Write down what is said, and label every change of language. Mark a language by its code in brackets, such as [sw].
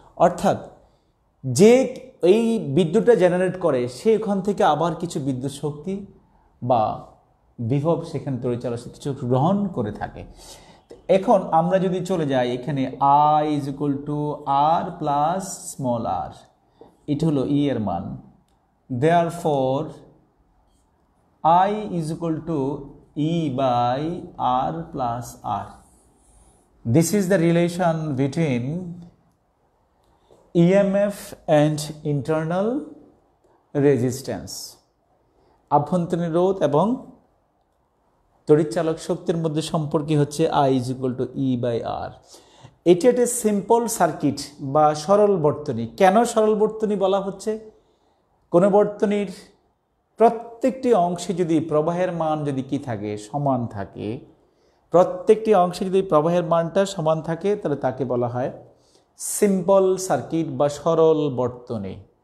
[bn] অর্থাৎ যে এই বিদ্যুৎটা জেনারেট করে সে ওখান থেকে আবার কিছু বিদ্যুৎ শক্তি বা বিভব সেখানে তড়িৎচালক কিছু গ্রহণ করে থাকে। এখন আমরা যদি চলে যাই এখানে I is equal to আর plus small আর, এটা হলো ই এর মান। [en] Therefore, I is equal to E by R plus R. This is the relation between EMF and internal resistance. [bn] আভ্যন্তরীণ রোধ এবং তড়িৎচালক শক্তির মধ্যে সম্পর্ক হচ্ছে [en] I is equal to E by R. [bn] এটি একটা সিম্পল সার্কিট বা সরল বর্তনী। কেন সরল বর্তনী বলা হচ্ছে? কোনো বর্তনীর প্রত্যেকটি অংশে যদি প্রবাহের মান যদি কি থাকে, সমান থাকে, প্রত্যেকটি অংশে যদি প্রবাহের মানটা সমান থাকে তাহলে তাকে বলা হয় সিম্পল সার্কিট বা সরল বর্তনী।